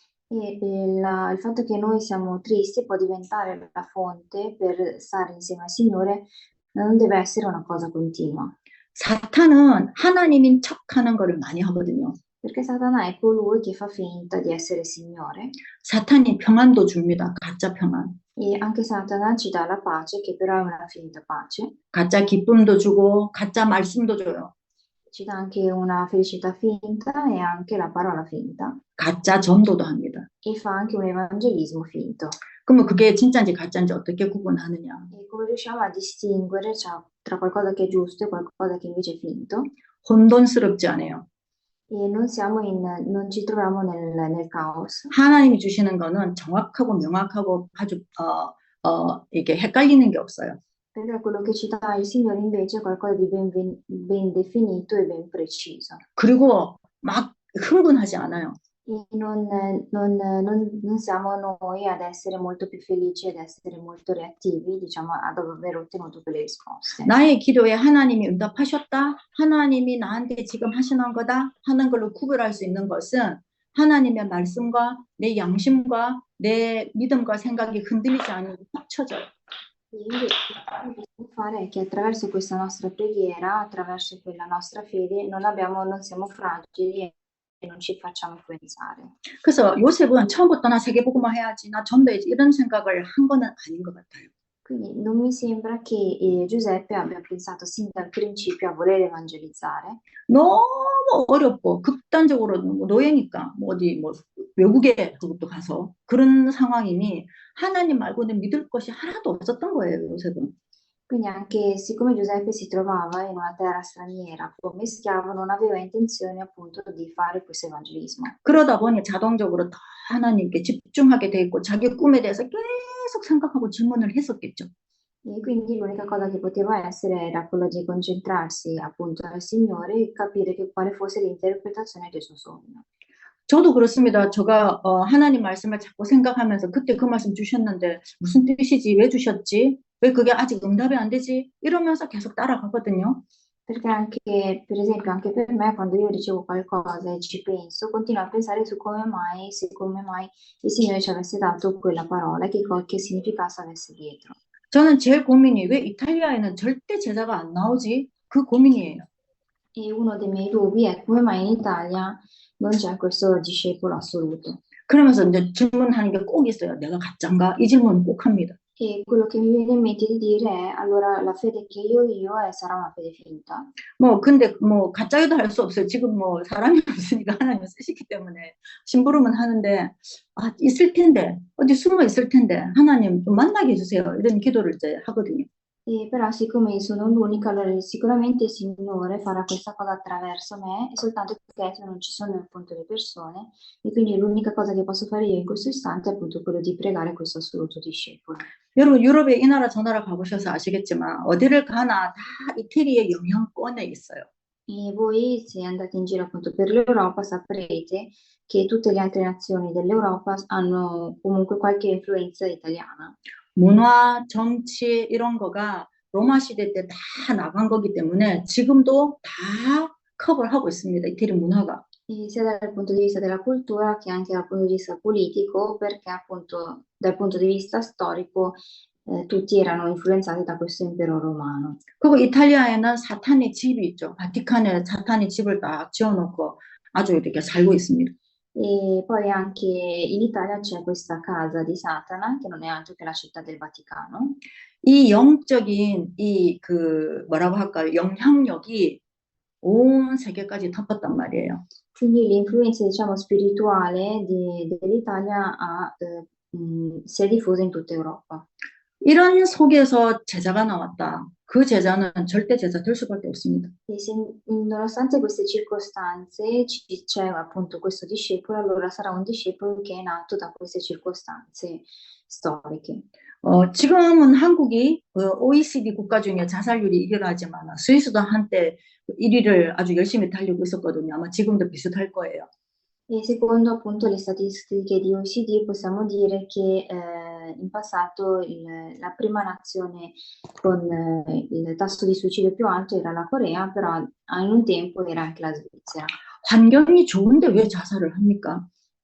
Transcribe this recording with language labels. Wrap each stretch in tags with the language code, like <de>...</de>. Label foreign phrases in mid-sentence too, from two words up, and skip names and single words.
<it>Il fatto che noi siamo tristi può diventare la fonte per stare insieme al Signore, non deve essere una cosa continua,</it> <ko>사탄은 하나님인 척하는 거를 많이 하거든요.</ko> <it>perché Satana è colui che fa finta di essere Signore</it> <ko>사탄이 평안도 줍니다. 가짜 평안.</ko> <it>e anche Satana ci dà la pace, che però è una finta pace,</it> <ko>가짜 기쁨도 주고 가짜 말씀도 줘요.</ko> <it>ci dà anche una felicità finta e anche la parola finta</it> <ko>가짜 전도도 합니다.</ko> <it>e fa anche un evangelismo finto.</it> <ko>그러면 그게 진짜인지 가짜인지 어떻게 구분하느냐?</ko> <it>E come riusciamo a distinguere tra qualcosa che è giusto e qualcosa che invece è finto?</it> <ko>혼돈스럽지 않아요.</ko> <it>E non ci troviamo nel caos,</it> <ko>하나님이 주시는 거는 정확하고 명확하고 아주 이게 헷갈리는 게 없어요.</ko> <it>perché quello che ci dà il Signore invece è qualcosa di ben definito e ben preciso.</it> <ko>그리고 막 흥분하지 않아요.</ko> <it>E non siamo noi ad essere molto più felici, ad essere molto reattivi, diciamo, ad aver ottenuto quelle risposte.</it> <ko>나의 기도에 하나님이 응답하셨다, 하나님이 나한테 지금 하시는 거다 하는 걸로 구별할 수 있는 것은 하나님의 말씀과 내 양심과 내 믿음과 생각이 흔들리지 않으면 합쳐져요.</ko> <it>E invece quello che possiamo fare è che attraverso questa nostra preghiera, attraverso quella nostra fede, non siamo fragili e non ci facciamo influenzare.</it> <ko>그래서 요셉은 처음부터 나 세계복음화 해야지, 나 전도해야지 이런 생각을 한 거는 아닌 것 같아요.</ko> <it>Quindi non mi sembra che Giuseppe abbia pensato sin dal principio a voler evangelizzare,</it> <ko>너무 어렵고 극단적으로 노예니까 뭐 어디 뭐 외국에 그것도 가서 그런 상황이니 하나님 말고는 믿을 것이 하나도 없었던 거예요, 요셉은.</ko> <it>quindi anche siccome Giuseppe si trovava in una terra straniera come schiavo, non aveva intenzione appunto di fare questo evangelismo.</it> <ko>그러다 보니 자동적으로 더 하나님께 집중하게 돼 있고 자기 꿈에 대해서 계속 생각하고 질문을 했었겠죠.</ko> <it>E quindi l'unica cosa che poteva essere era quella di concentrarsi appunto al Signore e capire quale fosse l'interpretazione del suo sogno.</it> <ko>저도 그렇습니다. 제가 하나님 말씀을 자꾸 생각하면서 그때 그 말씀 주셨는데 무슨 뜻이지? 왜 주셨지? 왜 그게 아직 응답이 안 되지? 이러면서 계속 따라가거든요.</ko> <it>Perché anche, per esempio, anche per me, quando io ricevo qualcosa e ci penso, continuo a pensare su come mai, se come mai il Signore ci avesse dato quella parola, che significato avesse dietro.</it> <ko>저는 제일 고민이 왜 이탈리아에는 절대 제자가 안 나오지? 그 고민이에요.</ko> <it>E uno dei miei dubbi è come mai in Italia non c'è questo discepolo assoluto.</it> <ko>그러면서 이제 질문하는 게 꼭 있어요. 내가 가짜인가? 이 질문 꼭 합니다.</ko> <it>E quello che mi viene in mente di dire è, allora, la fede che io ho sarà una fede finta?</it> <ko>뭐 근데 뭐 가짜여도 할 수 없어요. 지금 뭐 사람이 없으니까 하나님 쓰시기 때문에 심부름은 하는데 아 있을 텐데 어디 숨어 있을 텐데 하나님 좀 만나게 해주세요. 이런 기도를 이제 하거든요.</ko> <it>E però siccome sono l'unica, allora sicuramente il Signore farà questa cosa attraverso me, e soltanto che non ci sono appunto le persone, e quindi l'unica cosa che posso fare io in questo istante è appunto quello di pregare questo assoluto discepolo.</it> <ko>여러분 유럽에 이 나라 저 나라 가보셔서 아시겠지만 어디를 가나 다 이태리의 영향권에 있어요.</ko> <it>E voi, se andate in giro appunto per l'Europa, saprete che tutte le altre nazioni dell'Europa hanno comunque qualche influenza italiana.</it> <ko>문화, 정치 이런 거가 로마 시대 때 다 나간 거기 때문에 지금도 다 커버를 하고 있습니다. 이태리 문화가.</ko> <it>E sia dal punto di vista della cultura che anche dal punto di vista politico, perché appunto dal punto di vista storico tutti erano influenzati da questo impero romano.</it> <ko>그리고 이탈리아에는 사탄의 집이 있죠. 바티칸에 사탄의 집을 딱 지어놓고 아주 이렇게 살고 있습니다.</ko> <it>E poi anche in Italia c'è questa casa di Satana, che non è altro che la città del Vaticano.</it> <ko>이 영적인 이 그 뭐라고 할까요? 영향력이 온 세계까지 덮었단 말이에요.</ko> <it>Quindi l'influenza, diciamo, spirituale dell'Italia si è diffusa in tutta Europa.</it> <ko>이런 속에서 제자가 나왔다. 그 제자는 절대 제자 될 수밖에 없습니다.</ko> <it>E nonostante queste circostanze c'è appunto questo discepolo, allora sarà un discepolo che è nato da queste circostanze storiche.</it> <ko>지금은 한국이 OECD 국가 중에 자살률이 1위를 하지만 스위스도 한때 1위를 아주 열심히 달리고 있었거든요. 아마 지금도 비슷할 거예요.</ko> <it>E secondo appunto le statistiche di OECD possiamo dire che in passato la prima nazione con il tasso di suicidio più alto era la Corea, però in un tempo era anche la Svizzera.</it> <ko>환경이 좋은데 왜 자살을 합니까?</ko>